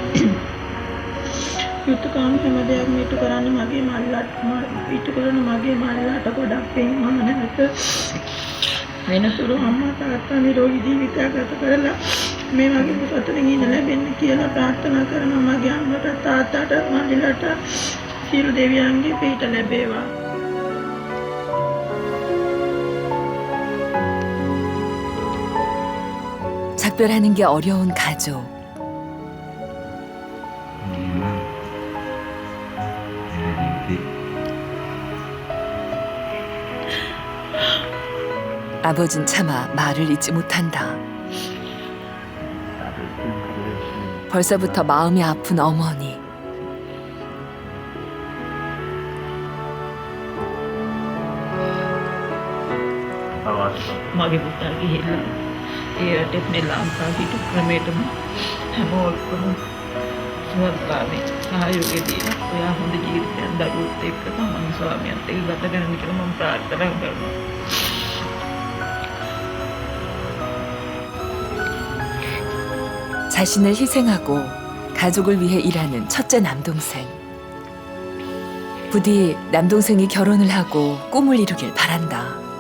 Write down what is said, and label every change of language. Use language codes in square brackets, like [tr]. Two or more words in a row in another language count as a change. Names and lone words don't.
[si] යුතුයකම් හැම දෙයක්ම ඉටු කරන්න මගේ මල්ලට ඉටු කරන මගේ මල්ලට ගොඩක් පින් මම නැවත වෙනතුරු අම්මා තාත්තා නිරෝගී ජීවිතයක් ගත කරලා මේ වගේ සතුටින් ඉන්න ලැබෙන්න කියලා ප්‍රාර්ථනා කරනවා මගේ අම්මට තාත්තට මල්ලට සියලු දෙවියන්ගේ පිහිට ලැබේවා [ko] 작별하는 게 어려운 가족. 아버진 차마 말을 잇지 못한다. 벌써부터 마음이 아픈 어머니. [si] මගේ පුතා ගිහිල්ලා ඒ රටේ ලංකා හිටු ක්‍රමයටම හැමෝටම සුවත්භාවය සහයෝගය දීලා ඔයා හොඳ ජීවිතයක් දරුවොත් එක්ක තමන් ස්වාමියාත් එක්ක ගත කරන්න කියලා මම ප්‍රාර්ථනා කරනවා. [ko] 자신을 희생하고 가족을 위해 일하는 첫째 남동생. 부디 남동생이 결혼을 하고 꿈을 이루길 바란다.